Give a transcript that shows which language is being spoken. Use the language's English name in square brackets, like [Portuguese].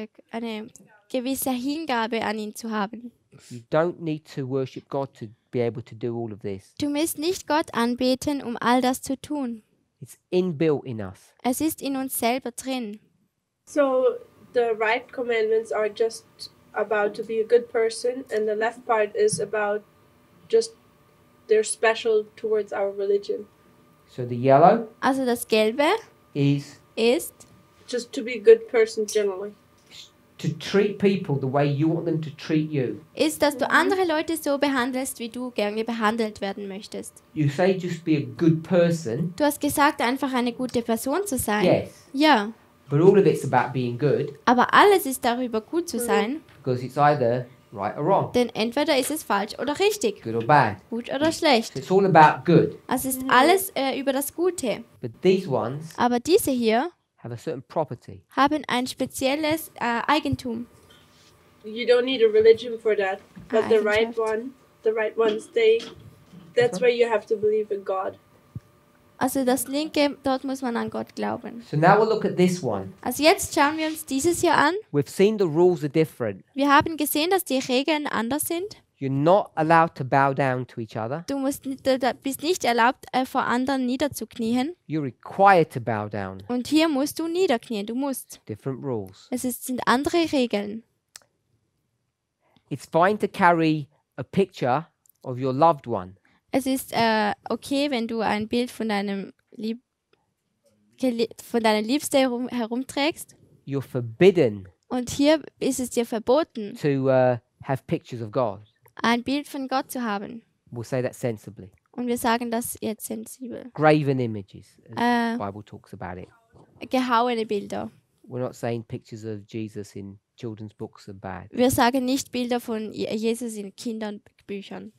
[German] eine gewisse Hingabe an ihn zu haben. [English] You don't need to worship God to be able to do all of this. [German] Du musst nicht Gott anbeten, um all das zu tun. [English] It's inbuilt in us. [German] Es ist in uns selber drin. [English] So the right commandments are just about to be a good person, and the left part is about just they're special towards our religion. So the yellow [German] Also das Gelbe [English] is [German] ist, [English] Just to be a good person generally. to treat people the way you want them to treat you. [German] dass du andere Leute so behandelst, wie du gerne behandelt werden möchtest. [English] You say just be a good person. [German] Du hast gesagt, einfach eine gute Person zu sein. [English] Yes. [German] Ja, [English] But all of it's about being good [German] Aber alles ist darüber, gut zu sein, [English] because it's either right or wrong, [German] denn entweder ist es falsch oder richtig, [English] good or bad. [German] gut oder [English] So [German] schlecht. [English] it's all about good. [German] Also ist alles über das Gute. [English] But these ones [German] Aber diese hier [English] have a certain property. [German] haben ein spezielles Eigentum. [English] You don't need a religion for that. But the right [German] Eigenschaft. [English] ones, that's where you have to believe in God. [German] Also das Linke, dort muss man an Gott glauben. [English] So now we'll look at this one. [German] Also jetzt schauen wir uns dieses hier an. [English] We've seen the rules are different. [German] Wir haben gesehen, dass die Regeln anders sind. [English] You're not allowed to bow down to each other. [German] Du bist nicht erlaubt, vor anderen niederzuknien. [English] You're required to bow down. [German] Und hier musst du niederknien, du musst. [English] Different rules. [German] Sind andere Regeln. [English] It's fine to carry a picture of your loved one. [German] Es ist okay, wenn du ein Bild von deiner Liebste herumträgst. [English] You're forbidden [German] Und hier ist es dir verboten, [English] to have pictures of God. [German] ein Bild von Gott zu haben. [English] We'll say that sensibly. [German] Und wir sagen das jetzt sensibel. [English] Graven images, as Äh, the Bible talks about it. [German] Gehauene Bilder. [English] We're not saying pictures of Jesus in children's books are bad. [German] Wir sagen nicht Bilder von Jesus in Kinderbüchern.